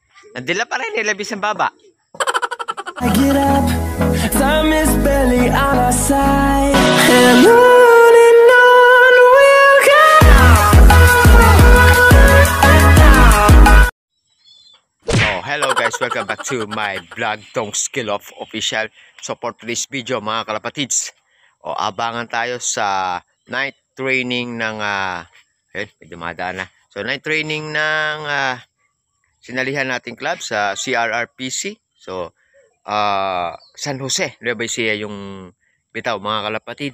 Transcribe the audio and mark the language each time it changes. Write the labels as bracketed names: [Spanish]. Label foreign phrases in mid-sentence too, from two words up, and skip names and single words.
[Filipino] Nandila pa rin, nilabis ang baba. [English] I get up, time is barely on our side, and on we'll go. So, hello guys, welcome back to my vlog, Tong Skill of Official. [Filipino] So, [English] for today's video [Filipino] mga kalapatids, abangan tayo sa [English] night training [Filipino] ng, medyo madaan na. So, [English] night training [Filipino] ng sinalihan nating club sa CRRPC. So, San Jose, Nueva Ecija yung bitaw mga kalapatid.